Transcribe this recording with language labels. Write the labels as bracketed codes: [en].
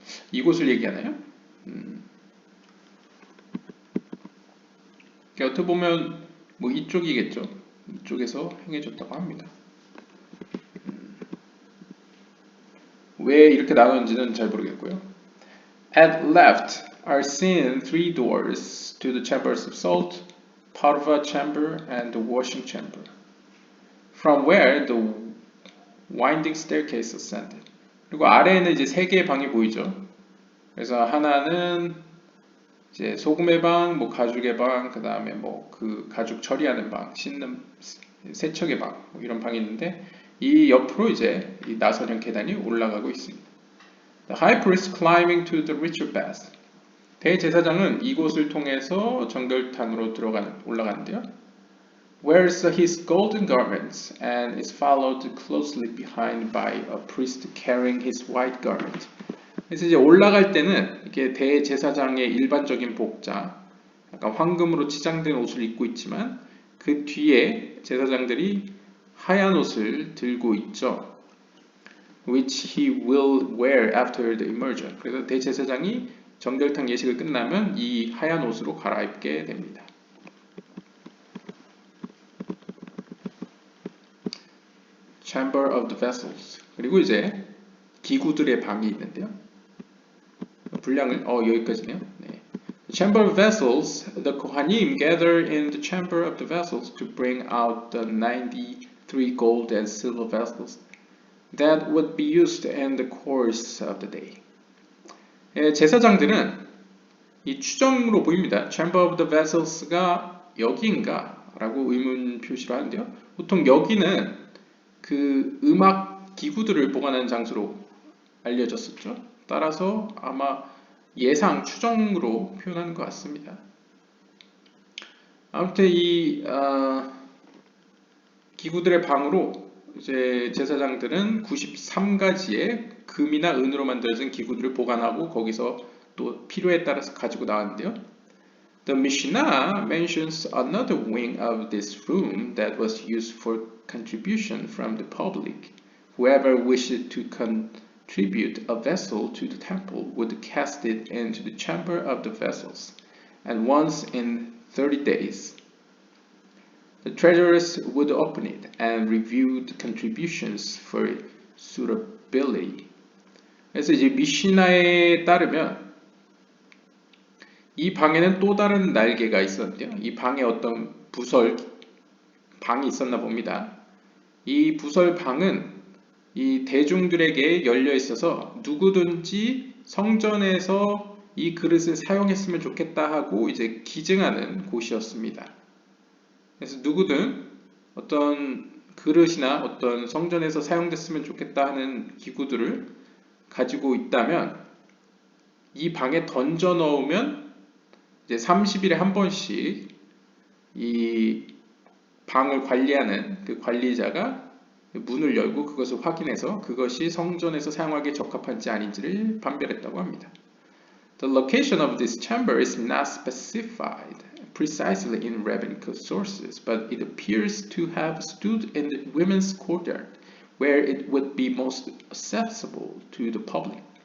[ko] 이곳을 얘기하나요? 어떻게 보면 뭐 이쪽이겠죠. 이쪽에서 행해졌다고 합니다. 왜 이렇게 나누는지는 잘 모르겠고요. [en] At left are seen three doors to the chambers of salt, parva chamber, and the washing chamber, from where the winding staircase ascended. [ko] 그리고 아래에는 이제 세 개의 방이 보이죠. 그래서 하나는 이제 소금의 방, 뭐 가죽의 방, 그 다음에 뭐 그 가죽 처리하는 방, 씻는 세척의 방, 뭐 이런 방이 있는데 이 옆으로 이제 이 나선형 계단이 올라가고 있습니다. [en] The high priest climbing to the ritual bath. [ko] 대제사장은 이곳을 통해서 정결탕으로 올라가는데요. [en] Wears his golden garments and is followed closely behind by a priest carrying his white garment. [ko] 그래서 이제 올라갈 때는 이게 대제사장의 일반적인 복장, 약간 황금으로 치장된 옷을 입고 있지만 그 뒤에 제사장들이 하얀 옷을 들고 있죠. [en] Which he will wear after the immersion. [ko] 그래서 대제사장이 정결탕 예식을 끝나면 이 하얀 옷으로 갈아입게 됩니다. [en] Chamber of the vessels. [ko] 그리고 이제 기구들의 방이 있는데요. 분량을 여기까지네요. 네. [en] Chamber of vessels. The Kohanim gather in the chamber of the vessels to bring out the 93 gold and silver vessels that would be used in the course of the day. [ko] 제사장들은 이 추정으로 보입니다. [en] Chamber of the vessels [ko] 가 여기인가? 라고 의문 표시를 하는데요. 보통 여기는 그 음악 기구들을 보관하는 장소로 알려졌었죠. 따라서 아마 추정으로 표현하는 것 같습니다. 아무튼 이 기구들의 방으로 이제 제사장들은 93가지의 금이나 은으로 만들어진 기구들을 보관하고 거기서 또 필요에 따라서 가지고 나왔는데요. [en] The Mishnah mentions another wing of this room that was used for contribution from the public. Whoever wished to contribute a vessel to the temple would cast it into the chamber of the vessels, and once in 30 days. The treasurers would open it and review the contributions for suitability. [ko] 그래서 이제 미시나에 따르면 이 방에는 또 다른 날개가 있었는데요. 이 방에 어떤 방이 있었나 봅니다. 이 방은 이 대중들에게 열려 있어서 누구든지 성전에서 이 그릇을 사용했으면 좋겠다 하고 이제 기증하는 곳이었습니다. 그래서 누구든 어떤 그릇이나 어떤 성전에서 사용됐으면 좋겠다 하는 기구들을 가지고 있다면 이 방에 던져 넣으면 이제 30일에 한 번씩 이 방을 관리하는 그 관리자가 문을 열고 그것을 확인해서 그것이 성전에서 사용하기에 적합한지 아닌지를 판별했다고 합니다. [en] The location of this chamber is not specified precisely in rabbinical sources, but it appears to have stood in the women's courtyard, where it would be most accessible to the public.